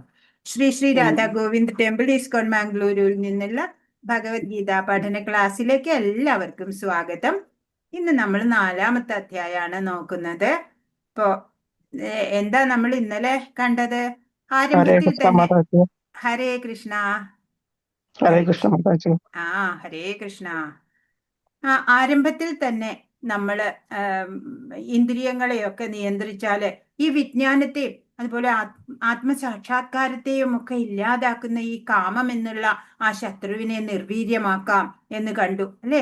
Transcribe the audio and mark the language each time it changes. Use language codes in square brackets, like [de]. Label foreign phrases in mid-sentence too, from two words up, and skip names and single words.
[ml] ശ്രീ ശ്രീ രാധ ഗോവിന്ദ് ടെമ്പിൾ ഈസ്കോൺ മാംഗ്ലൂരിൽ നിന്നുള്ള ഭഗവത്ഗീത പഠന ക്ലാസ്സിലേക്ക് എല്ലാവർക്കും സ്വാഗതം. ഇന്ന് നമ്മൾ 4ാമത്തെ അധ്യായമാണ് നോക്കുന്നത്. ഇപ്പോ എന്താ നമ്മൾ ഇന്നലെ കണ്ടത്? ആരംഭത്തിൽ തന്നെ [sa] ഹരേ കൃഷ്ണ. हरे कृष्ण माताजी. ഹരേ കൃഷ്ണ. [ml] ആരംഭത്തിൽ തന്നെ നമ്മള് ഇന്ദ്രിയങ്ങളെയൊക്കെ നിയന്ത്രിച്ചാല് ഈ വിജ്ഞാനത്തെയും അതുപോലെ ആത്മസാക്ഷാത്കാരത്തെയും ഒക്കെ ഇല്ലാതാക്കുന്ന ഈ കാമം എന്നുള്ള ആ ശത്രുവിനെ നിർവീര്യമാക്കാം എന്ന് കണ്ടു അല്ലെ.